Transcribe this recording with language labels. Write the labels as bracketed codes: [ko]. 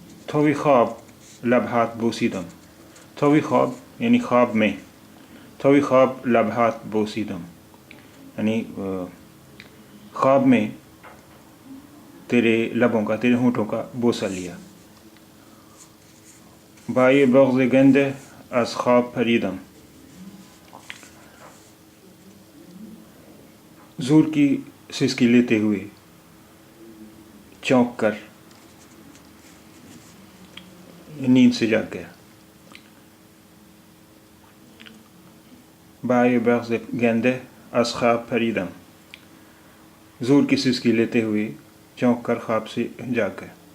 [fa] توی خواب لبہات بوسیدم. توی خواب [ur] یعنی خواب میں. [fa] توی خواب لبہات بوسیدم [ur] یعنی خواب میں تیرے لبوں کا، تیرے ہونٹوں کا بوسہ لیا. [fa] بائے بغض گنده از خواب پریدم. [ur] زور کی سسکی لیتے ہوئے چونک کر نیند سے جاگ گیا. [fa] بائے بغض گنده از خواب پریدم. [ur] زور کی سسکی لیتے ہوئے چونک کر خواب سے جاگ گیا.